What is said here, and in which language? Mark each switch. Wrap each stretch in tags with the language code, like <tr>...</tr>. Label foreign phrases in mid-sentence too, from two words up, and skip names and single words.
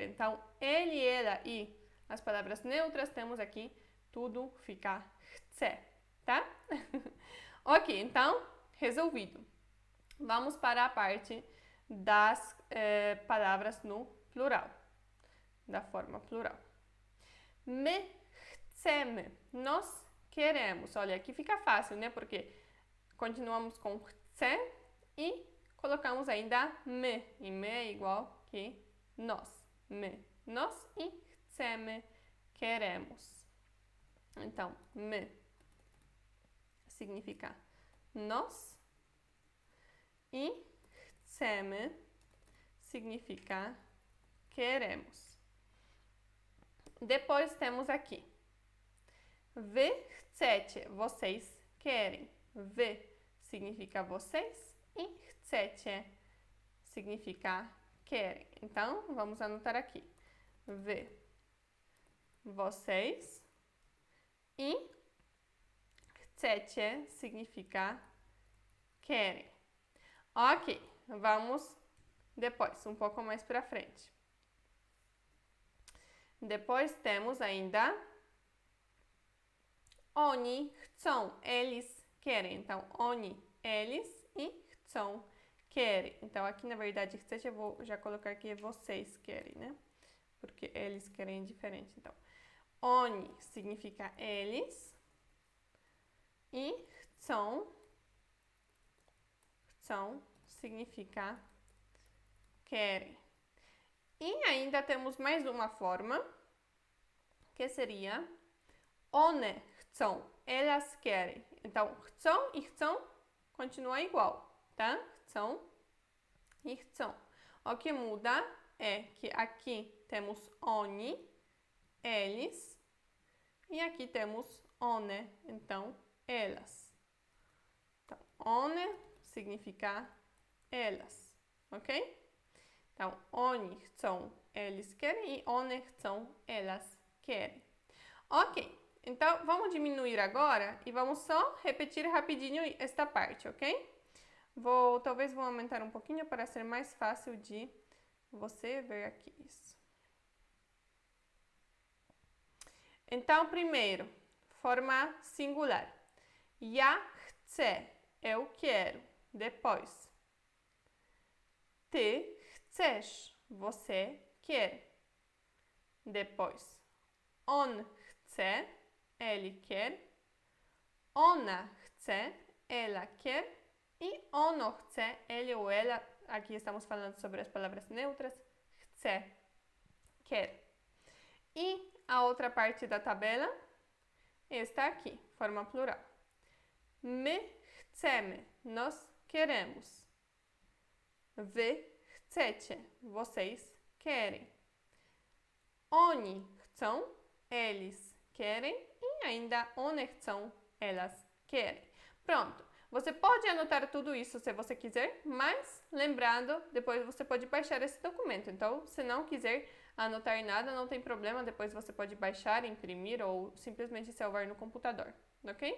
<pt>Então, ele, ela e as palavras neutras, temos aqui, tudo fica chce, tá? Ok, então, resolvido. Vamos para a parte das palavras no plural, da forma plural.</pt> <pl>My chcemy,</pl> <pt>nós queremos. Olha, aqui fica fácil, né? Porque continuamos com chce e colocamos ainda my. E my é igual que nós. My, nós e chcemy, queremos. Então, my significa nós e chcemy significa queremos. Depois temos aqui</pt> <pl>wy chcecie,</pl> <pt>vocês querem. Wy significa vocês e chcecie significa querem. Então, vamos anotar aqui. Wy, vocês, e chcecie significa querem. Ok, vamos depois, um pouco mais para frente. Depois temos ainda</pt> <pl>oni chcą,</pl> <pt>eles querem. Então, oni, eles e chcą, querem. Então, aqui na verdade, chcecie eu vou já colocar que vocês querem, né? Porque eles querem diferente. Então, oni significa eles e chcą significa querem. E ainda temos mais uma forma, que seria</pt> <pl>one chcą,</pl> <pt>elas querem. Então, chcą e chcą continua igual, tá? Chcą e chcą. O que muda é que aqui temos oni, eles, e aqui temos one, então, elas. Então, one significa elas, ok? Então,</pt> <pl>oni chcą,</pl> <pt>eles querem, e</pt> <pl>one chcą,</pl> <pt>elas querem. Ok, então vamos diminuir agora e vamos só repetir rapidinho esta parte, ok? Talvez vou aumentar um pouquinho para ser mais fácil de você ver aqui isso. Então, primeiro, forma singular.</pt> <pl>Ja chcę,</pl> <pt>eu quero. Depois,</pt> <pl>ty chcesz,</pl> <pt>você quer. Depois,</pt> <pl>on chce,</pl> <pt>ele quer.</pt> <pl>Ona chce,</pl> <pt>ela quer.</pt> <pl>E ono chce,</pl> <pt>ele ou ela, aqui estamos falando sobre as palavras neutras, chce, quer. E a outra parte da tabela está aqui, forma plural.</pt> <pl>My chcemy,</pl> <pt>nós queremos.</pt> <pl>Wy chcecie,</pl> <pt>vocês querem.</pt> <pl>Oni chcą,</pl> <pt>eles querem. E ainda</pt> <pl>one chcą,</pl> <pt>elas querem. Pronto. Você pode anotar tudo isso se você quiser, mas lembrando, depois você pode baixar esse documento. Então, se não quiser anotar nada, não tem problema, depois você pode baixar, imprimir ou simplesmente salvar no computador, ok?</pt>